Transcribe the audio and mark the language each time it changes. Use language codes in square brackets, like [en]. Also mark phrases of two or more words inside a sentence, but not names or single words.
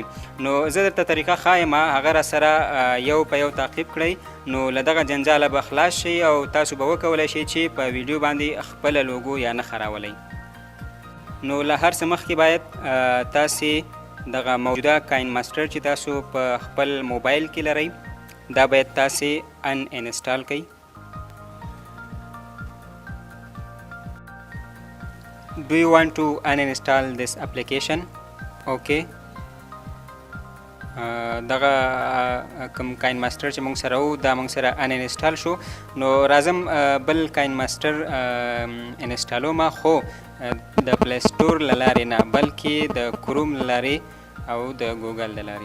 [ps] نو زه درته طریقه ښایم، هغه را سره یو په یو تعقیب کړئ نو له دغه جنجاله به خلاص شئ او تاسو به وکولی شئ چې په ویډیو باندې خپله لوګو یا نه خراولئ. نو له هر څه مخکې باید تاسې دغه موجوده کاین ماسټر چې تاسو په خپل موبایل کې لرئ دا باید تاسې ان انسټال کړئ. [en] Do you want to uninstall this application? Okay. [ps] دغه کوم کاین ماسټر چې موږ سره وو دا موږ سره ان انسټال شو. نو راځم بل کاین ماسټر انسټالوم، خو د پلی سټور له لارې نه بلکې د کروم له لارې او د ګوګل له لارې.